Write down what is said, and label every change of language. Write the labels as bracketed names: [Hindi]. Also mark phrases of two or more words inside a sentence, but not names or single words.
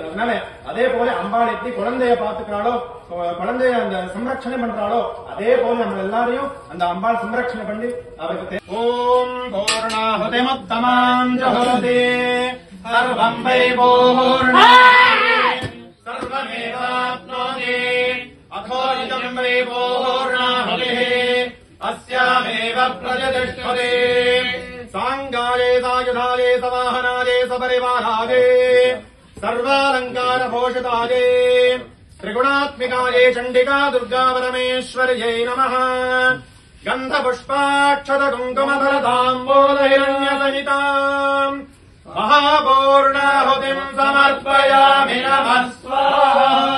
[Tamil] அதனால அதே போல அம்பாள் எப்படி குழந்தைய பாத்துக்கிறாளோ, குழந்தைய அந்த சம்ரட்சணை பண்றாளோ, அதே போல நம்ம எல்லாரையும் அந்த அம்பாள் சம்ரட்சணை பண்ணி அவருக்கு [Sanskrit] ओम् पूर्णाहुति मुत्तमाम् जहोति सर्वं वै पूर्ण सर्वमेवाप्नोति अथो इदं वै पूर्णाहुतिः अस्यामेव प्रजतिष्ठते साङ्गाये सायुधाये सवाहनाये सपरिवाराये सर्वालङ्कारभूषिताये त्रिगुणात्मिकाये चण्डिका दुर्गा परमेश्वर्यै नमः गन्धपुष्पाक्षतकुङ्कुमफलताम्बूलहिरण्यसहिताम् महापूर्णाहुतिम् समर्पयामि नमः स्वाहा।